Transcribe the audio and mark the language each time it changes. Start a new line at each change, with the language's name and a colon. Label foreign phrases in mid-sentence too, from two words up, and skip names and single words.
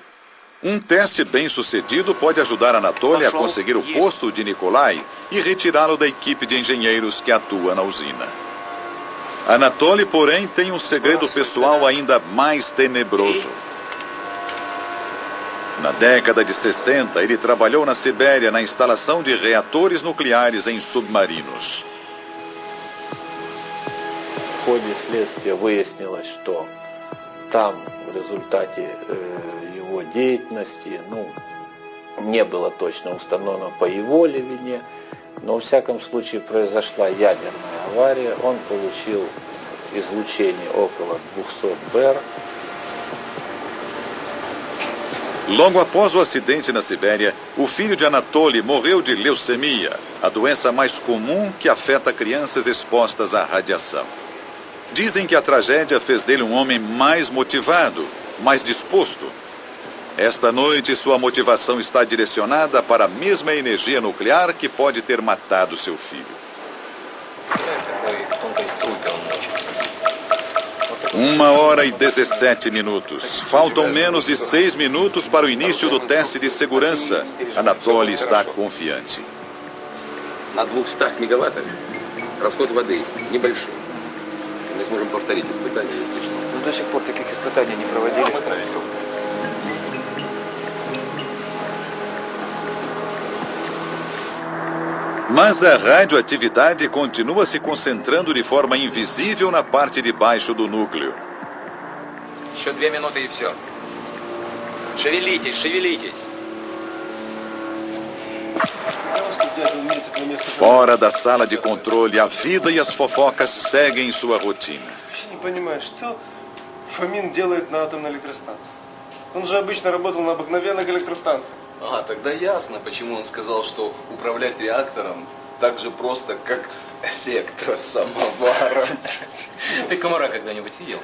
Portuguese: Um teste bem-sucedido pode ajudar Anatoly a conseguir o posto de Nikolai e retirá-lo da equipe de engenheiros que atua na usina. Anatoly, porém, tem um segredo pessoal ainda mais tenebroso. Na década de 60, ele trabalhou na Sibéria na instalação de reatores nucleares em submarinos.
Russian: В ходе следствия выяснилось, что там в результате его деятельности, не было точно установлено по его ли вине, но во всяком случае произошла ядерная авария, он получил излучение около 200 БЭР.
Portuguese: Logo após o acidente na Sibéria, o filho de Anatoly morreu de leucemia, a doença mais comum que afeta crianças expostas à radiação. Dizem que a tragédia fez dele um homem mais motivado, mais disposto. Esta noite, sua motivação está direcionada para a mesma energia nuclear que pode ter matado seu filho. 1h17. Faltam menos de 6 minutos para o início do teste de segurança. Anatoly está confiante.
Russian: На 200 мегаваттах расход воды небольшой. Мы сможем повторить испытания, если что. Но до сих пор таких испытаний не проводили.
Portuguese: Mas a radioatividade continua se concentrando de forma invisível na parte de baixo do núcleo.
Russian: Еще 2 минуты и все. Шевелитесь, шевелитесь.
Portuguese: Fora da sala de controle, a vida e as fofocas seguem sua rotina.
Russian: Не понимаю, что Фомин делает на атомной электростанции? Он же обычно работал на обыкновенных электростанциях. Тогда ясно, почему он сказал, что управлять реактором так же просто, как электросамоваром. Ты комара когда-нибудь видел?